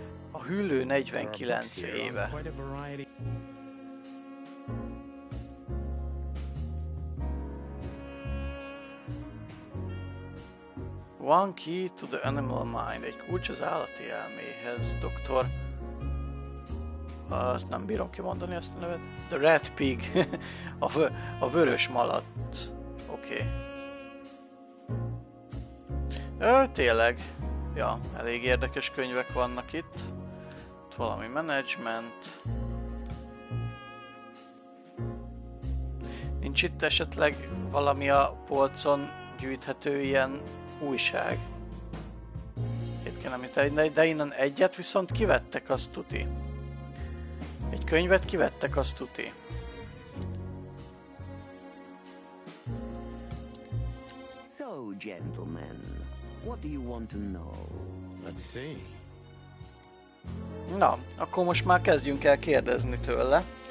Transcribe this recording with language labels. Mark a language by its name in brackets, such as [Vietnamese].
[Hungarian] A hüllő 49 éve. [English] One key to the animal mind. [Hungarian] Egy kulcs az állati elméhez. Doktor... Azt nem bírom kimondani ezt a nevet. [English] The Red Pig. [Hungarian] A vörös malac. Oké. Okay. Tényleg. Ja, elég érdekes könyvek vannak itt. Itt valami management. Nincs itt esetleg valami a polcon gyűjthető ilyen újság? Egyébként nem, de innen egyet viszont kivettek, azt tuti. Egy könyvet kivettek, azt tuti. [English] So, gentlemen, what do you want to know? Let's see. [Hungarian] Na, akkor most már kezdjünk el kérdezni tőle.